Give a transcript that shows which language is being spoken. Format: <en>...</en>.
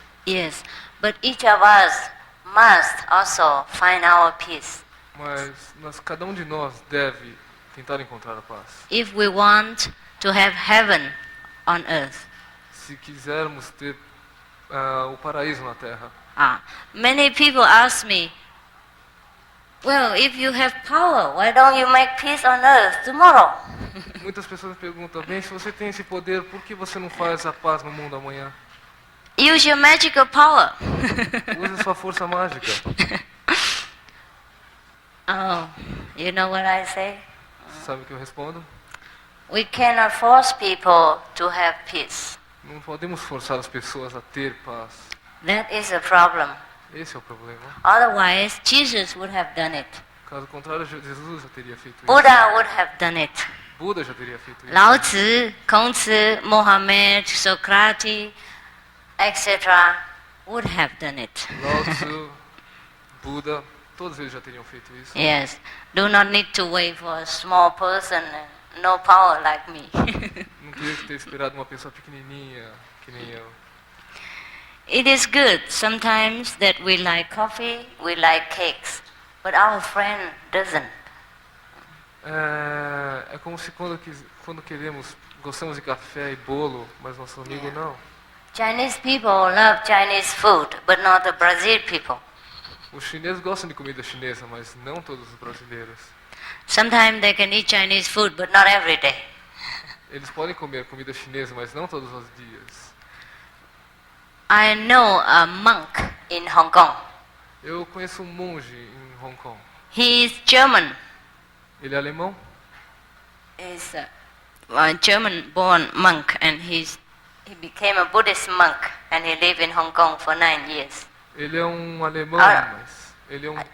<en>Yes, but each of us must also find our peace.</en> <pt>Mas cada um de nós deve tentar encontrar a paz.</pt> <en>If we want to have heaven on earth.</en> <pt>Se quisermos ter o paraíso na Terra.</pt> <en>Many people ask me, well, if you have power, why don't you make peace on earth tomorrow?</en> <pt>Muitas pessoas me perguntam, bem, se você tem esse poder, por que você não faz a paz no mundo amanhã?</pt> <en>Use your magical power.</en> <pt>Use sua força mágica.</pt> <en>Oh, you know what I say?</en> <pt>Sabe o que eu respondo?</pt> <en>We cannot force people to have peace.</en> <pt>Não podemos forçar as pessoas a ter paz.</pt> <en>That is a problem.</en> <pt>Esse é o problema.</pt> <en>Otherwise, Jesus would have done it.</en> <pt>Caso contrário, Jesus já teria feito isso.</pt> <en>Buddha would have done it.</en> <pt>Buda já teria feito isso.</pt> <en>Lao Tzu, Kongzi, Mohammed, Socrates, etc. would have done it.</en> <pt>Lao Tzu, Buda, todos eles já teriam feito isso.</pt> <en>Yes. Do not need to wait for a small person and no power like me.</en> <pt>Não teria que ter esperado uma pessoa pequenininha, que nem eu.</pt> <en>It is good sometimes that we like coffee, we like cakes, but our friend doesn't.</en> <pt>É como se quando gostamos de café e bolo, mas nosso amigo não.</pt> <en>Chinese people love Chinese food, but not the Brazil people.</en> <pt>Os chineses gostam de comida chinesa, mas não todos os brasileiros.</pt> <en>Sometimes they can eat Chinese food, but not every day.</en> <pt>Eles podem comer comida chinesa, mas não todos os dias.</pt> <en>I know a monk in Hong Kong.</en> <pt>Eu conheço um monge em Hong Kong.</pt> <en>He is German.</en> <pt>Ele é alemão?</pt> <en>He's a German-born monk, and he became a Buddhist monk, and he lived in Hong Kong for 9 years.</en> <pt>Ele é um alemão, mas ele é um</pt>